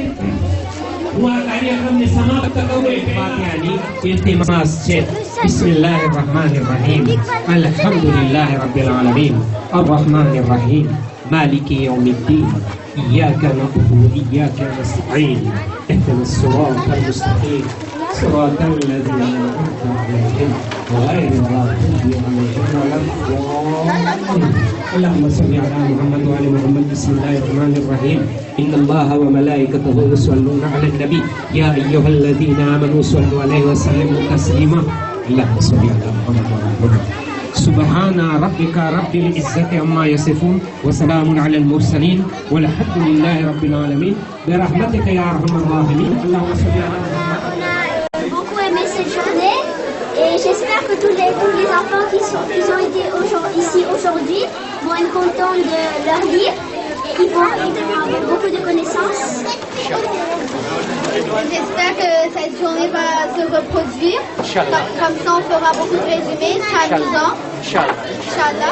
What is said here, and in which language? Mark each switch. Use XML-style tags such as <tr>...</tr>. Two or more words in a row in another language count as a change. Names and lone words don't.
<gu>હું આ કાર્યક્રમને સમાપ્ત કરું એ ફાતિહાની ઇલ્તિમાસ છે.</gu> <ar>بسم الله الرحمن الرحيم الحمد لله رب العالمين الرحمن الرحيم مالك يوم الدين إياك نعبد وإياك نستعين اهدنا الصراط المستقيم صراط الذين أنعمت عليهم غير المغضوب عليهم ولا الضالين. اللهم صل على محمد وعلى محمد. بسم الله الرحمن الرحيم. إن الله وملائكته يصلون على النبي يا أيها الذين آمنوا صلوا عليه وسلموا تسليما. اللهم صل على محمد وعلى محمد. سبحان ربك رب العزة عما يصفون وسلام على المرسلين والحمد لله رب العالمين برحمتك يا أرحم الراحمين. اللهم صل على محمد.</ar> <fr>Cette journée et j'espère que tous les enfants qui ont été ici aujourd'hui vont être contents de leur lire et ils vont avoir beaucoup de connaissances. J'espère que reproduire. Inch'Allah. Comme ça, on fera beaucoup de résumés. C'est amusant. Inch'Allah. Inch'Allah.</fr>